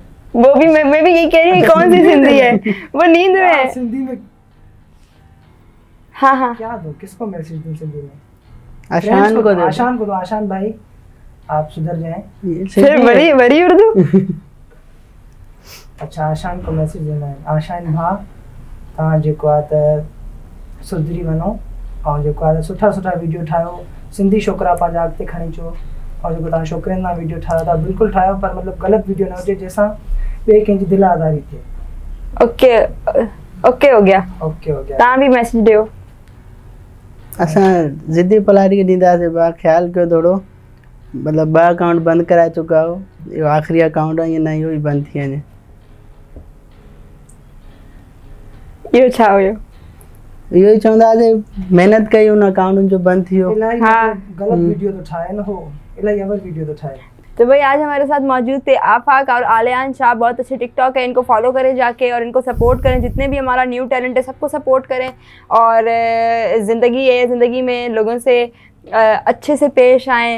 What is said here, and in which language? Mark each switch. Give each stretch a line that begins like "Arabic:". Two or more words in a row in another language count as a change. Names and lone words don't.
Hindi: वो भी मैं भी यही कह रही हूँ, कौन सी सिंधी है? वो नींद में है। सिंधी में हाँ हाँ। क्या दो, किसको मैसेज दूं सिंधी में? आशान Friends को दे दो। आशान को दो। आशान भाई आप सुधर जाएं। ये फिर सिंधी बड़ी है। बड़ी उर्दू। अच्छा आशान को मैसेज देना है।
Sindhi: आशान भा तव्हां जेको आहे त सुधरी वञो ऐं जेको आहे सुठा सुठा वीडियो ठाहियो, सिंधी छोकिरा पंहिंजा अॻिते खणी अचो। और जेको तव्हां छोकिरनि सां वीडियो ठाहियो था बिल्कुलु ठाहियो, पर मतिलबु ग़लति वीडियो न हुजे जंहिंसां ॿिए कंहिंजी दिलि आज़ारी थिए।
Hindi: ओके ओके हो गया। ओके हो गया।
Sindhi: तव्हां भी मैसेज ॾियो। असां ज़िदी पलारी खे ॾींदासीं, बा ख़्यालु कयो थोरो, मतिलबु 2 अकाउंट बंदि कराए चुका हो, इहो आख़िरी अकाउंट आहे, ईअं न इहो ई बंदि थी वञे। इहो छा हुयो? इहो ई चवंदासीं महिनत कई उन अकाउंट जो बंदि थी वियो। इलाही हाँ। मतलब गलत वीडियो तो ठाहे न हो, इलाही अवर वीडियो तो ठाहे।
Hindi: तो भाई आज हमारे साथ मौजूद थे आफाक और आलियान शाह, बहुत अच्छे टिकटॉक है, इनको फॉलो करें जाके और इनको सपोर्ट करें। जितने भी हमारा न्यू टैलेंट है सबको सपोर्ट करें। और ज़िंदगी है, ज़िंदगी में लोगों से अच्छे से पेश आएँ।